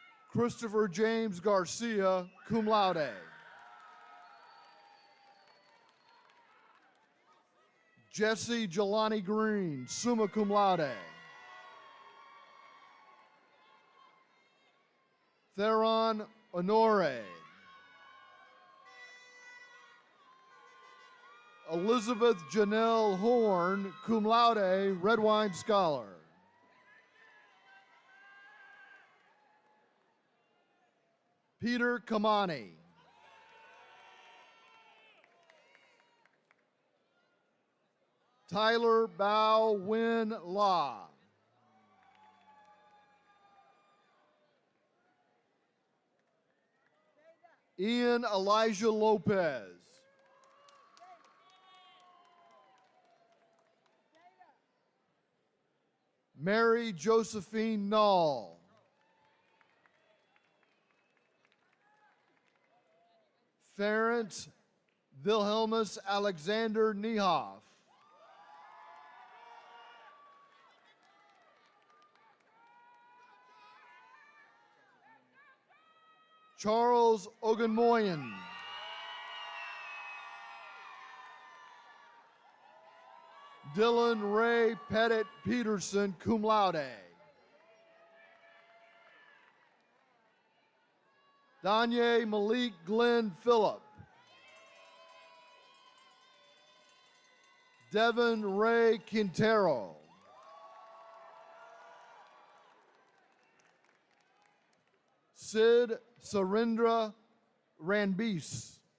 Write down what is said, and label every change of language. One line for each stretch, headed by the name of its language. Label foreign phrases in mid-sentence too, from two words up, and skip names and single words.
English: Christopher James Garcia,
Latin: cum laude.
English: Jesse Jelani Green,
Latin: summa cum laude.
English: Theron Honore. Elizabeth Janelle Horn,
Latin: cum laude,
English: Red Wine Scholar. Peter Kamani. Tyler Bao Win La. Ian Elijah Lopez. Mary Josephine Null. Ferenc Wilhelmus Alexander Niehoff. Charles Ogunmoyen. Dylan Ray Pettit Peterson,
Latin: cum laude.
English: Danye Malik Glenn Phillip. Devin Ray Quintero. Sid Surendra Ranbis.